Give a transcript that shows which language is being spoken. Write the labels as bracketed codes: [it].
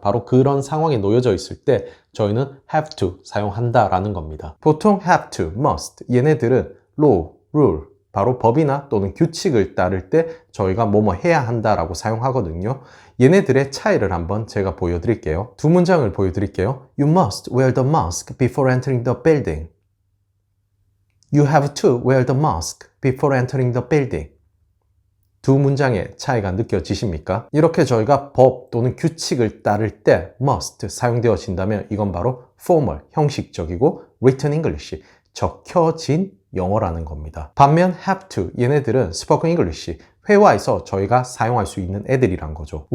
[ko] 바로 그런 상황에 놓여져 있을 때 저희는 have to 사용한다라는 겁니다. 보통 have to, must 얘네들은 law, rule, 바로 법이나 또는 규칙을 따를 때 저희가 뭐뭐 해야 한다라고 사용하거든요. 얘네들의 차이를 한번 제가 보여드릴게요. 두 문장을 보여드릴게요. [en] You must wear the mask before entering the building. You have to wear the mask before entering the building. [ko] 두 문장의 차이가 느껴지십니까? 이렇게 저희가 법 또는 규칙을 따를 때 must 사용되어진다면 이건 바로 formal, 형식적이고 written English, 적혀진 영어라는 겁니다. 반면 have to, 얘네들은 spoken English, 회화에서 저희가 사용할 수 있는 애들이란 거죠.